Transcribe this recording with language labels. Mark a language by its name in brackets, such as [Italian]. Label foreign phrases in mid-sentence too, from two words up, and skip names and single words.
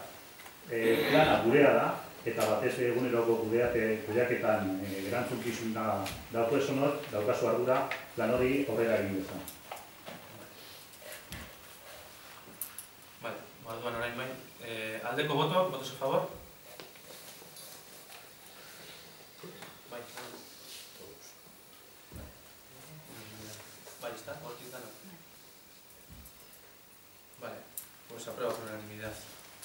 [Basque] Plana gurea da, eta batez eguneroko kudeaketan erantzunkizuna daukazu ardura plan hori horrela egin dezan. Vale, orduan orain bai. [Spanish] Aldeko votos a favor? Vale, está, Ortiz Dano. Vale, pues aprueba por unanimidad.